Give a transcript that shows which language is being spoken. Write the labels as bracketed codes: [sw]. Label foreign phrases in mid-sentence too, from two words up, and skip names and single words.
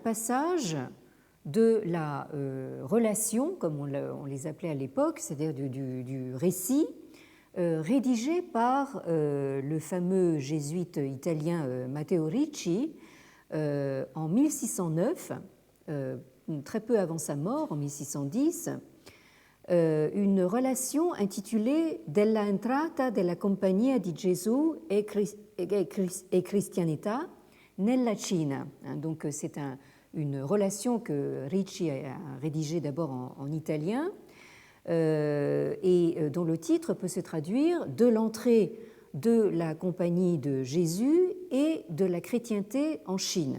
[fr] passage de la relation, comme on les appelait à l'époque, c'est-à-dire du récit, rédigé par le fameux jésuite italien Matteo Ricci en 1609, très peu avant sa mort, en 1610, une relation intitulée [it] Della entrata della Compagnia di Gesù e Cristianità nella Cina. [fr] Donc c'est une relation que Ricci a rédigée d'abord en italien et dont le titre peut se traduire de l'entrée de la Compagnie de Jésus et de la chrétienté en Chine.